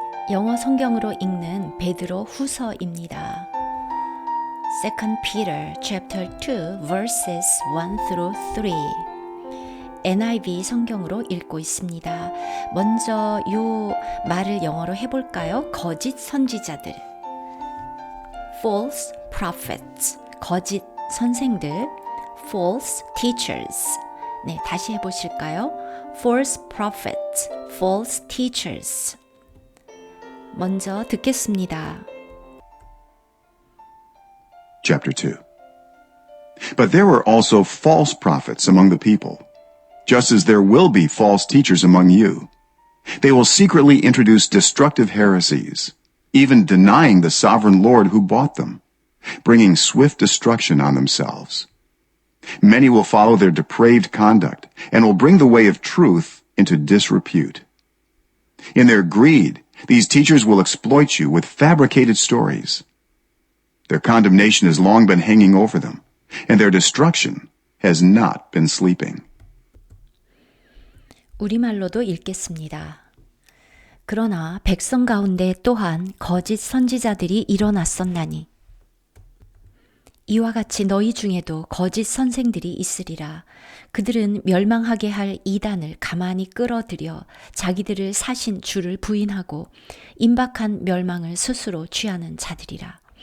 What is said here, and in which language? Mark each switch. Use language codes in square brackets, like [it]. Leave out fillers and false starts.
[ko] 영어 성경으로 읽는 베드로 후서입니다. [en] 2 Peter chapter 2 verses 1 through 3 NIV [ko] 성경으로 읽고 있습니다. 먼저 요 말을 영어로 해볼까요? 거짓 선지자들 [en] false prophets [ko] 거짓 선생들 [en] false teachers [ko] 네, 다시 해보실까요? [en] false prophets false teachers [ko] 먼저 듣겠습니다. [en] Chapter 2. But there were also false prophets among the people, just as there will be false teachers among you. They will secretly introduce destructive heresies, even denying the sovereign Lord who bought them, bringing swift destruction on themselves. Many will follow their depraved conduct and will bring the way of truth into disrepute. In their greed, these teachers will exploit you with fabricated stories. Their condemnation has long been hanging over them, and their destruction has not been sleeping. [ko] 우리말로도 읽겠습니다. 그러나 백성 가운데 또한 거짓 선지자들이 일어났었나니 이와 같이 너희 중에도 거짓 선생들이 있으리라. 그들은 멸망하게 할 이단을 가만히 끌어들여 자기들을 사신 주를 부인하고 임박한 멸망을 스스로 취하는 자들이라.